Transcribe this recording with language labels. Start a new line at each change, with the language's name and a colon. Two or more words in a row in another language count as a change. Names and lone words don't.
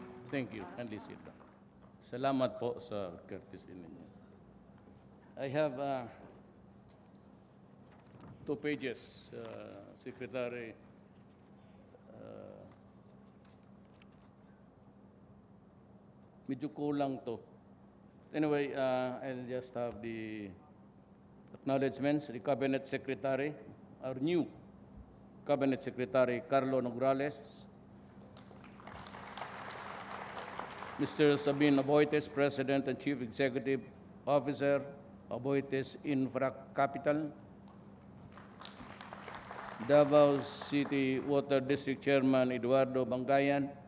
English: Thank you. Kindly sit down.
Filipino: Salamat po sa courtesy ninyo.
English: I have 2 pages, Secretary.
Filipino: Medyo kulang to.
English: Anyway, I'll just have the acknowledgements. The Cabinet Secretary, our new Cabinet Secretary, Carlo Nograles. Mr. Sabin Aboites, President and Chief Executive Officer, Aboites Infra Capital. Davao City Water District Chairman Eduardo Bangayan.